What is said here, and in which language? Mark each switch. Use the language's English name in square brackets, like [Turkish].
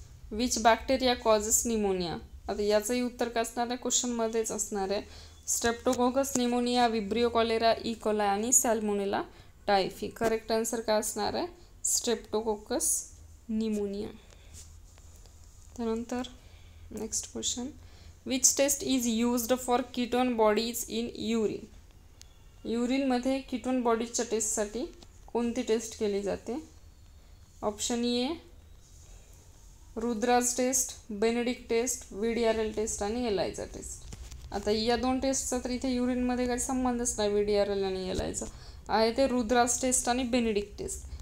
[English] Which bacteria causes pneumonia. [Marathi] आता याचंही उत्तर काय असणार आहे क्वेश्चनमध्येच असणार आहे. Streptococcus pneumonia, vibrio cholera, E coli आणि सॅल्मोनेला टायफी. करेक्ट आन्सर काय असणार आहे स्ट्रेप्टोकोकस निमोनिया. त्यानंतर next question. [English] Which test is used for ketone bodies in urine. [Marathi] युरिनमध्ये ketone बॉडीजच्या टेस्टसाठी कोणती टेस्ट केली जाते. Option A Rudras taste, Benedict taste, VDRL taste आणि एलायझा टेस्ट. आता या 2 टेस्टचा तर इथे युरिनमध्ये काही संबंधच नाही. VDRL आणि एलायझा आहे ते रुद्राज टेस्ट आणि बेनेडिक्ट टेस्ट.